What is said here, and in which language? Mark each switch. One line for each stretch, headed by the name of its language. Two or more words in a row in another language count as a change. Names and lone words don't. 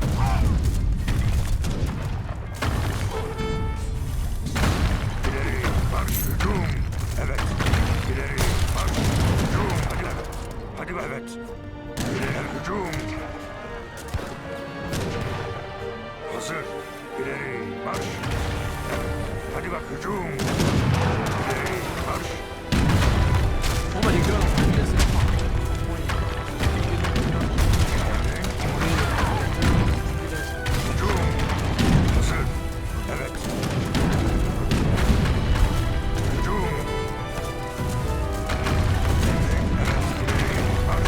Turkish: İleri marş. Hücum. Evet. İleri marş. Hücum. Hadi evet. Hadi bak evet. İleri hücum. Hazır. İleri marş. Hadi bak hücum. İleri marş.
French: Bon bah les gars, je vous laisse la fin.
Turkish: Hücum. Hazır. Evet. Hücum. Evet. İleri marş.